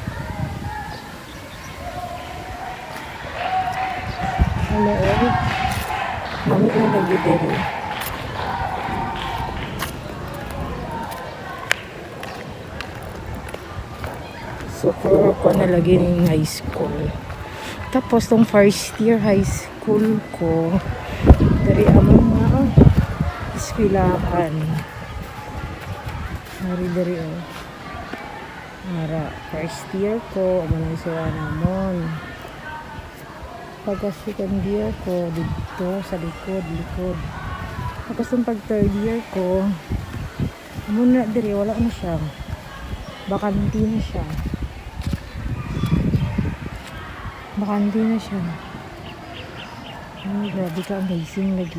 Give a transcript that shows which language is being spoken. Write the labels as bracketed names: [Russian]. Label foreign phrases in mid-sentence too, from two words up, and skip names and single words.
[Hiligaynon] Hello, mami na lagi diri. So, ko na lagi ng [English] high school. [Hiligaynon] Tapos, tong [English] first year high school [Hiligaynon] ko, dari among nga, eskwelahan. Dari oh. Ara, [English] first year [Hiligaynon] ko, amo na isura namon. Pagka [English] second year [Hiligaynon] ko, dito, sa likod. Tapos, tong pag [English] third year [Hiligaynon] ko, amo na dari, wala na siya. Bakante na siya. Ay, grabe ka, amazing lagi.